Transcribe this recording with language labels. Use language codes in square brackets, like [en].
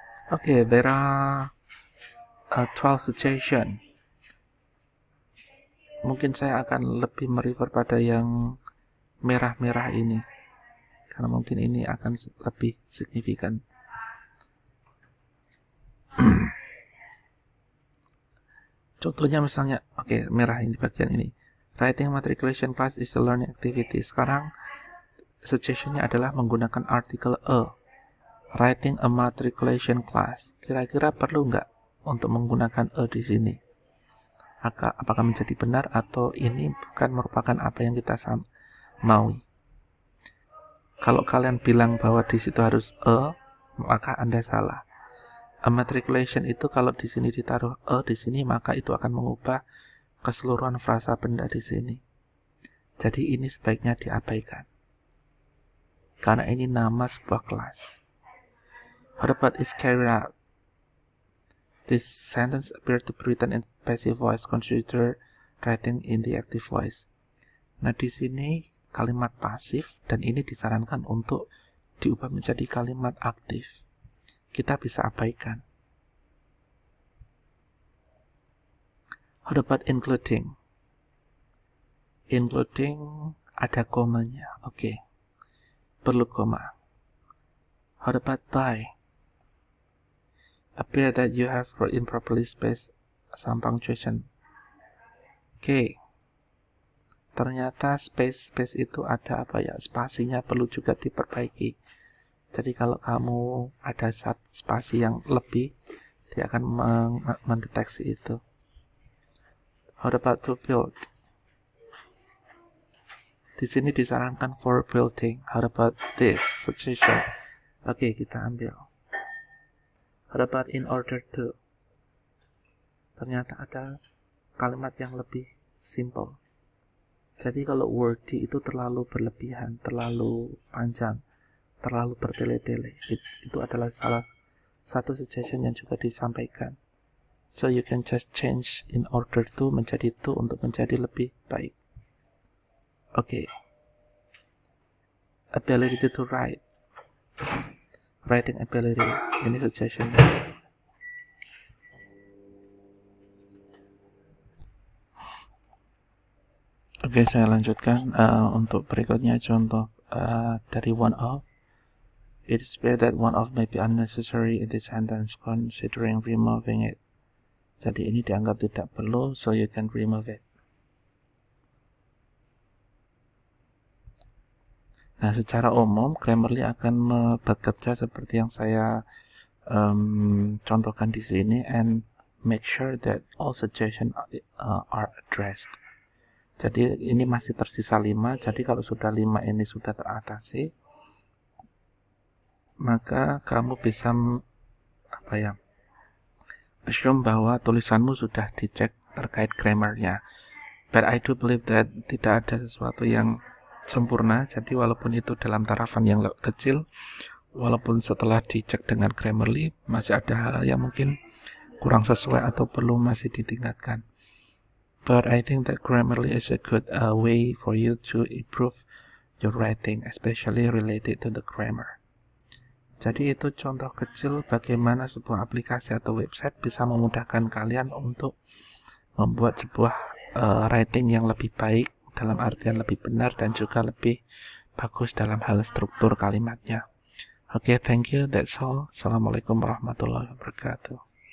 [en] Okay, there are 12 suggestions. [id] Mungkin saya akan lebih merefer pada yang merah-merah ini, karena mungkin ini akan lebih signifikan. Contohnya misalnya, merah ini bagian ini. [en] Writing matriculation class is a learning activity. [id] Sekarang suggestionnya adalah menggunakan artikel a. [en] Writing a matriculation class. [id] Kira-kira perlu nggak untuk menggunakan a di sini? Apakah menjadi benar atau ini bukan merupakan apa yang kita maui? Kalau kalian bilang bahwa di situ harus a, maka Anda salah. A matriculation itu kalau di sini ditaruh a di sini, maka itu akan mengubah keseluruhan frasa benda di sini. Jadi ini sebaiknya diabaikan, karena ini nama sebuah kelas. [en] What about is carried out? This sentence appears to be written in passive voice. Consider writing in the active voice. [id] Nah, di sini kalimat pasif, dan ini disarankan untuk diubah menjadi kalimat aktif. Kita bisa abaikan. [en] How about including? Including [id] ada komanya. Perlu koma. [en] How about die? Appear that you have improperly spaced some punctuation. [id] Ternyata space itu ada spasinya perlu juga diperbaiki. Jadi kalau kamu ada spasi yang lebih, dia akan mendeteksi itu. [en] How about to build? [id] Di sini disarankan [en] for building. How about this suggestion? [id] Kita ambil. [en] How about in order to? [id] Ternyata ada kalimat yang lebih simple. Jadi kalau wordy itu terlalu berlebihan, terlalu panjang, terlalu bertele-tele. Itu adalah salah satu suggestion yang juga disampaikan. [en] So you can just change in order to [id] menjadi [en] to [id] untuk menjadi lebih baik. [en] Ability to write. Writing ability. [id] Ini suggestionnya. Saya lanjutkan untuk berikutnya contoh dari one of. [en] It is clear that one of may be unnecessary in this sentence, considering removing it. [id] Jadi ini dianggap tidak perlu, [en] so you can remove it. [id] Nah, secara umum Grammarly akan bekerja seperti yang saya contohkan di sini, [en] and make sure that all suggestions are addressed. [id] Jadi ini masih tersisa 5. Jadi kalau sudah 5 ini sudah teratasi, maka kamu bisa assume bahwa tulisanmu sudah dicek terkait grammarnya. [en] But I do believe that [id] tidak ada sesuatu yang sempurna. Jadi walaupun itu dalam tarafan yang kecil, walaupun setelah dicek dengan Grammarly masih ada hal yang mungkin kurang sesuai atau perlu masih ditingkatkan. [en] But I think that Grammarly is a good way for you to improve your writing, especially related to the grammar. [id] Jadi itu contoh kecil bagaimana sebuah aplikasi atau website bisa memudahkan kalian untuk membuat sebuah writing yang lebih baik, dalam artian lebih benar dan juga lebih bagus dalam hal struktur kalimatnya. [en] Thank you. That's all. [id] Assalamualaikum warahmatullahi wabarakatuh.